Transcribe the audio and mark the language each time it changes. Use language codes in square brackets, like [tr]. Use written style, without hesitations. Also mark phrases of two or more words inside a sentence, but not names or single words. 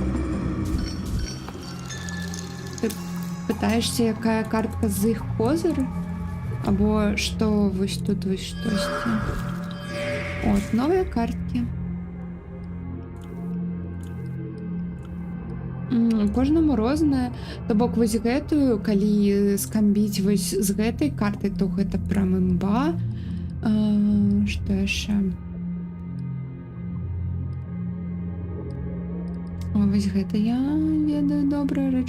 [ru] Ты пытаешься, [be] якая картка з іх козир? [ru] Або что [be] вось тут вось штосьці? [ru] От, новые картки. [be] Кожнаму рознае. То бок вось гэтую, калі скамбіць вось з гэтай картай, то гэта прям імба. Што яшчэ? О, вось гэта я ведаю добрая рэч.